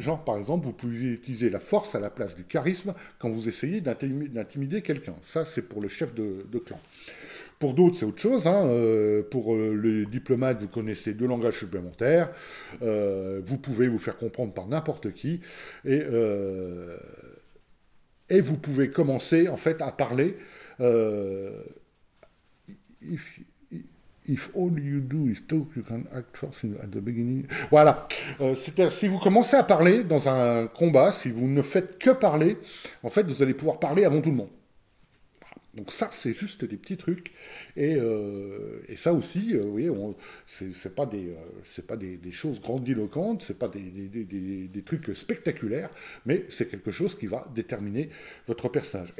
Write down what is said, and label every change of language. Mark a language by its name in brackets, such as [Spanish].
[French] Genre, par exemple, vous pouvez utiliser la force à la place du charisme quand vous essayez d'intimider quelqu'un. Ça, c'est pour le chef de clan. Pour d'autres, c'est autre chose, hein. Pour les diplomates, vous connaissez 2 langages supplémentaires. Vous pouvez vous faire comprendre par n'importe qui. Et, euh, et vous pouvez commencer, en fait, à parler. [English] euh, if, if all you do is talk, you can act first at the beginning. [French] Voilà. C'est-à-dire, si vous commencez à parler dans un combat, si vous ne faites que parler, en fait, vous allez pouvoir parler avant tout le monde. Donc ça, c'est juste des petits trucs. Et ça aussi, vous voyez, c'est pas des choses grandiloquentes, c'est pas des trucs spectaculaires, mais c'est quelque chose qui va déterminer votre personnage.